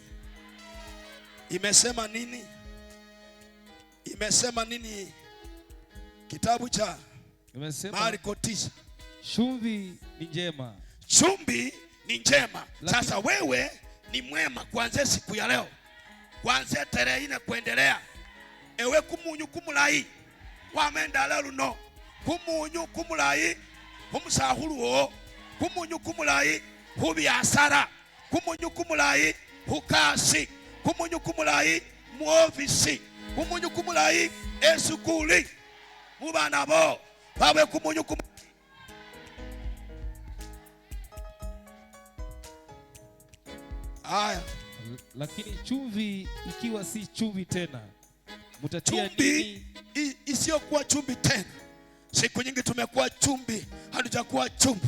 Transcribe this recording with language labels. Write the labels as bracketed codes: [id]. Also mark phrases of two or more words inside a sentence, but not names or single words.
[sw] Imesema nini? Imesema nini? Kitabu cha Marko 9. Chumvi ni njema. Chumvi ni njema. Sasa wewe ni mwema kuanzia siku ya leo. Kuanzia tarehe 4 kuendelea. [luy] Ewe kumunyu kumulai. Wamenda lelu no. Kumunyu kumulai. Humusahuluo. Kumunyu kumulai. Hubi asara. Kumunyu kumulai. Hukasi. Kumunyu kumulai. Muofisi. Kumunyu kumulai. Esukuli. Mubana bo. Bawe kumunyu kumulai. [sw] Aya. Lakini chumvi ikiwa si chumvi tena, mtatia chumvi nini? isiyokuwa chumvi tena. Siku nyingi tumekuwa chumvi, hatujakuwa chumvi.